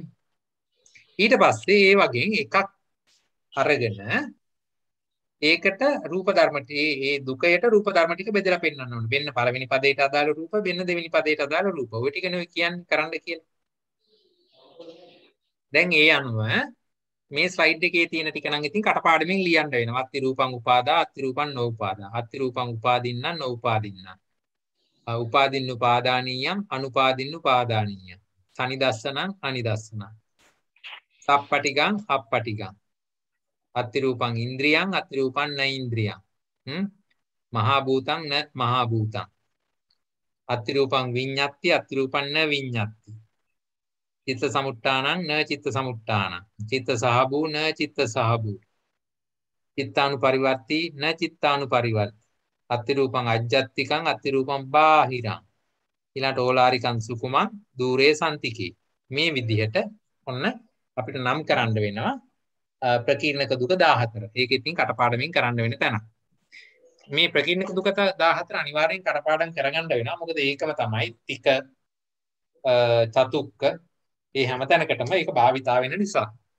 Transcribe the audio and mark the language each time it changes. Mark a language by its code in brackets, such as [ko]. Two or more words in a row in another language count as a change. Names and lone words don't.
[si] ඊට පස්සේ ඒ වගේ එකක් අරගෙන ඒකට රූප ධර්ම ඒ දුකයට රූප ධර්ම ටික බෙදලා පෙන්නන්න ඕනේ. වෙන්න පළවෙනි පදයට අදාළ රූප, වෙන්න දෙවෙනි පදයට අදාළ රූප. ඔය ටික නෙවෙයි කියන්නේ කරන්න කියලා. දැන් ඒ අනුව මේ ස්ලයිඩ් එකේ තියෙන ටික නම් ඉතින් කටපාඩමින් ලියන්න වෙනවා. [pi] අත්ති රූපං උපාදා, අත්ති රූපං නෝඋපාදා. අත්ති රූපං උපාදින්නම් නෝඋපාදින්නම්. උපාදින්න උපාදානීයම් අනුපාදින්න උපාදානීයම්. සනිදස්සනං අනිදස්සනං. සප්පටිගං අප්පටිගං. අත්ති රූපං ඉන්ද්‍රියං අත්ති රූපං න ඉන්ද්‍රියං. මහා භූතං න මහා භූතං. අත්ති රූපං විඤ්ඤාති අත්ති රූපං න විඤ්ඤාති. චිත්ත සමුට්ඨානං න චිත්ත සමුට්ඨානං. චිත්ත සහභූ න චිත්ත සහභූ. චිත්තානුපරිවර්ති න චිත්තානුපරිවර්ති. අත්ති රූපං අජ්ජත්තිකං අත්ති රූපං බාහිරං. ඊළඟට ඕලාරිකං සුකුමං දූරේ සම්තිකේ. [si] මේ විදිහට ඔන්න අපිට නම් කරන්න වෙනවා ප්‍රකීර්ණක දුක 14. ඒක ඉතින් කටපාඩමින් කරන්න වෙන තැන. මේ ප්‍රකීර්ණක දුක 14 අනිවාර්යෙන් කටපාඩම් කරගන්න වෙනවා. මොකද ඒකම තමයි තික චතුක්ක ඒ හැම තැනකටම ඒක භාවිතා වෙන නිසා.